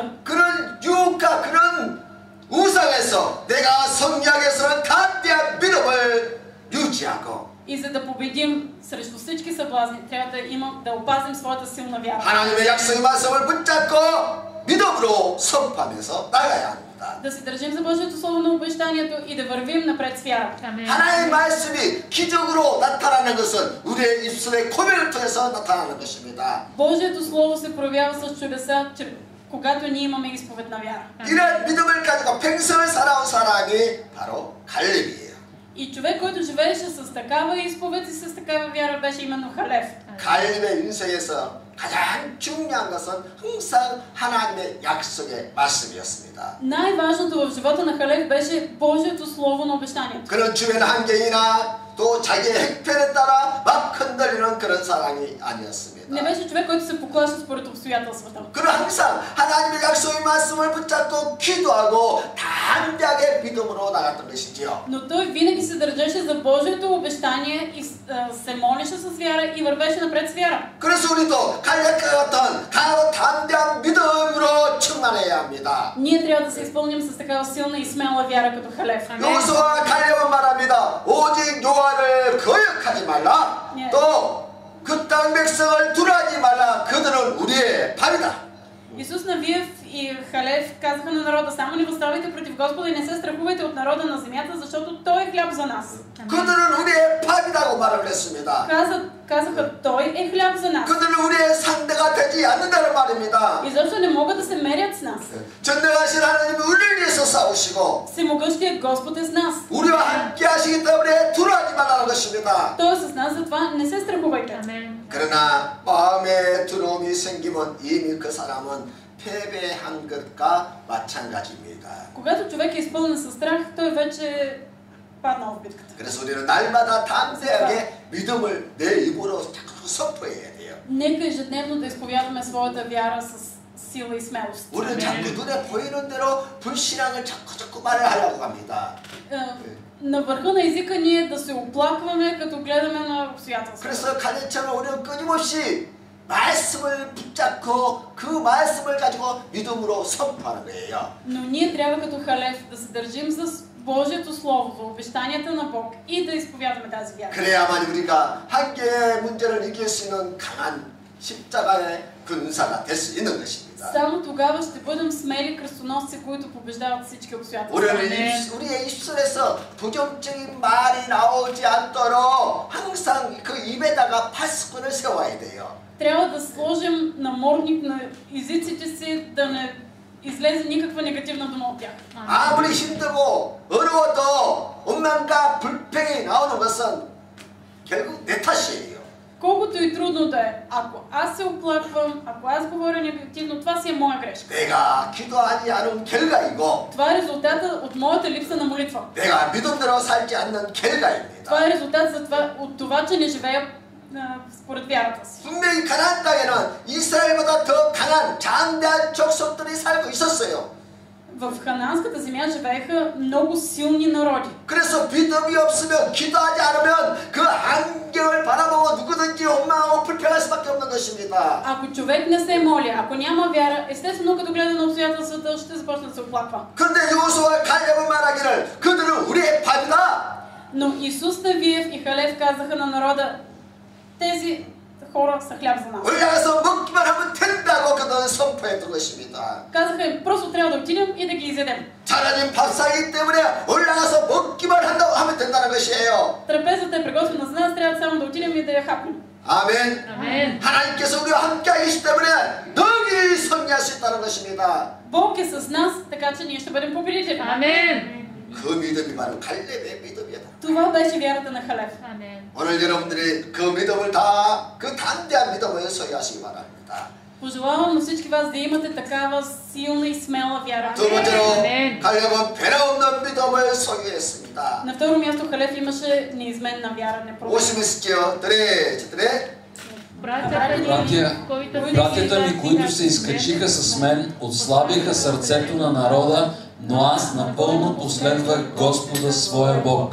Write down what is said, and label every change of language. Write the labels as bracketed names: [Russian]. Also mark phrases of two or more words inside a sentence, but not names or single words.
[Korean] 그런 유혹과 그런 우상에서 내가 성리하게서는 담대한 믿음을 유지하고 [Bulgarian] И за да победим срещу всички съблазни, трябва да опазим своята силна вяра. [Korean] 하나님의 약속의 말씀을 붙잡고 믿음으로 선포하면서 나가야 합니다. [Bulgarian] Да се държим за Божието Слово на обещанието и да вървим напред с вяра. [Korean] 하나님의 말씀이 기적으로 나타나는 것은 우리의 입술의 고백을 통해서 나타나는 것입니다. [Bulgarian] Божието Слово се проявява с чудеса, когато ние имаме изповед на вяра. [Korean] 이런 믿음을 가지고 평생을 살아온 사람이 바로 갈렙이에요. [Bulgarian] И човек, който живееше с такава изповед и с такава вяра, беше именно Халев. [Korean] 갈렙의 인생에서 가장 중요한 것은 항상 하나님의 약속의 말씀이었습니다. [Bulgarian] Най-важното в живота на Халев беше Божието Слово на обещанието. [Korean] 그런 주변 환경이나 또 자기의 행편에 따라 막 흔들리는 그런 사람이 아니었습니다. [Bulgarian] Не беше човек, който се поклаща според обстоятелствата. [Korean] 그는 항상 하나님의 약속의 말씀을 붙잡고 기도하고 담대하게 믿음으로 나갔던 것이지요. [Bulgarian] Но той винаги се държеше за Божието обещание и се молеше с вяра и вървеше напред с вяра. [Korean] 그래서 우리도 갈렙과 같은 강하고 담대한 믿음으로 충만해야 합니다. [Bulgarian] Ние трябва да се изпълним с такава силна и смела вяра като Халев. [Korean] 여호수아와 갈렙은 말합니다. 오직 여호와를 거역하지 말라. 또 그 땅 백성을 두려워하지 말라. 그들은 우리의 밥이다. [Bulgarian] Исус Навиев и Халев казаха на народа: само не възставайте против Господа и не се страхувайте от народа на земята, защото Той е хляб за нас. [Korean] 그들은 우리의 밥이라고 말을 했습니다. [Bulgarian] Казаха: Той е хляб за нас. [Korean] 그들은 우리의 상대가 되지 않는다는 말입니다. [Bulgarian] Изобщо не могат да се мерят с нас. [Korean] 전능하신 하나님이 우리를 위해서 싸우시고 [Bulgarian] Всемогъщият Господ е с нас. [Korean] 우리와 함께 하시기 때문에 두려워하지 말라는 것입니다. [Bulgarian] Той е с нас, затова не се страхувайте. [Korean] 그러나 마음에 두려움이 생기면 이미 그 사람은 패배한 것과 마찬가지입니다. [Bulgarian] Когато човек е изпълнен със страх, той вече паднал в битката. [Korean] 그래서 우리는 날마다 담대하게 믿음을 내 입으로 자꾸 선포해야 돼요. [Bulgarian] Нека ежедневно да изповядваме своята вяра с сила и смелост. [Korean] 우리는 자꾸 눈에 보이는 대로 불신앙을 자꾸 말을 하려고 합니다. [Bulgarian] На върха на езика ние да се оплакваме, като гледаме на обстоятелствата. [Korean] 그래서 가르쳐면 우리는 끊임없이 말씀을 붙잡고 그 말씀을 가지고 믿음으로 선포하는 거예요. [Bulgarian] Но ние трябва като Халев да се държим за Божието Слово, за обещанията на Бог и да изповядваме тази вяра. [Korean] 그래야만 우리가 한계의 문제를 이길 수 있는 강한 십자가의 근사가 될 수 있는 것입니다. [Bulgarian] Само тогава ще бъдем смели кръстоносци, които побеждават всички обстоятелства. [Korean] 우리의 입술에서 부정적인 말이 나오지 않도록 항상 그 입에다가 파수꾼을 세워야 돼요. [Bulgarian] Трябва да сложим намордник на езиците си, да не излезе никаква негативна дума от тях. [Korean] 아무리 힘들고 어려워도 원망과 불평이 나오는 것은 결국 내 탓이에요. [Bulgarian] Колкото и трудно да е, ако аз се оплаквам, ако аз говоря негативно, това си е моя грешка. [Korean] 내가 기도하지 않은 결과이고 [Bulgarian] Това е резултата от моята липса на молитва. [Korean] 내가 믿음대로 살지 않는 결과입니다. [Bulgarian] Това е резултат от това, че не живея според вярата си. [Korean] 분명히 가나안 땅에는 이스라엘보다 더 강한 장대한 족속들이 살고 있었어요. [Bulgarian] В ханаанската земя живееха много силни народи. [Korean] 그래서 믿음이 없으면 기도하지 않으면 그 환경을 바라보고 누구든지 원망하고 불평할 수밖에 없는 것입니다. [Bulgarian] Ако човек не се моли, ако няма вяра, естествено като гледа на обстоятелствата, ще започне да се оплаква. [Korean] 그런데 여호수아와 갈렙은 말하기를 그들은 우리의 밥이다. [Bulgarian] Но Исус Навиев и Халев казаха на народа, тези хора са хляб за нас. [Korean] 올라가서 먹기만 하면 된다고 그들은 선포했던 것입니다. [Bulgarian] Казаха им, просто трябва да отидем и да ги изядем. [Korean] 잘하는 밥상이기 때문에 올라가서 먹기만 한다고 하면 된다는 것이에요. [Bulgarian] Трапезата е приготвена за нас, трябва само да отидем и да я хапнем. [Korean] 아멘. [Bulgarian] Амен. [Korean] 하나님께서 우리와 함께 계시기 때문에 능히 승리할 수 있다는 것입니다. [Bulgarian] Бог е с нас, така че ние ще бъдем победители. Амен. [Korean] 그 믿음이 바로 갈렙의 믿음이다. [Bulgarian] Това беше вярата на Халев. Амен. [Korean] 오늘 여러분들이 그 믿음을 다 그 담대한 믿음을 소유하시기 바랍니다. [Bulgarian] Пожелавам на всички вас да имате такава силна и смела вяра. [Korean] 두 번째로 아멘. 갈렙은 변함없는 믿음을 소유했습니다. [Bulgarian] На второ място Халев имаше неизменна вяра, непроменена. 50 3 Братята ми, които се изкачиха с мен, отслабиха сърцето на народа, но аз напълно последвах Господа своя Бог.